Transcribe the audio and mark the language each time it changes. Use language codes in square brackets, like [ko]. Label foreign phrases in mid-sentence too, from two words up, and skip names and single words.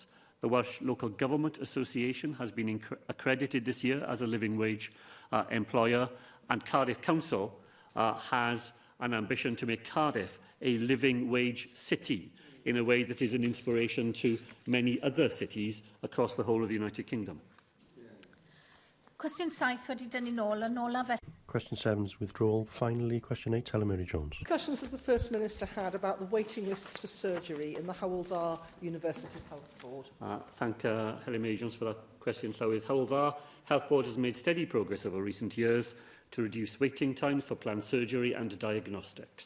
[en] The Welsh Local Government Association has been accredited this year as a living wage employer, and Cardiff Council has an ambition to make Cardiff a living wage city in a way that is an inspiration to many other cities across the whole of the United Kingdom. [cy] Cwestiwn 7 wedi dynnu nôl, yn ola fe. [en] Question 7's withdrawal. Finally, question 8, Helen Mary Jones. Questions has the First Minister had about the waiting lists for surgery in the Hywel Dda University Health Board? Thank Helen Mary Jones for that question. With Hywel Dda Health Board has made steady progress over recent years to reduce waiting times for planned surgery and diagnostics.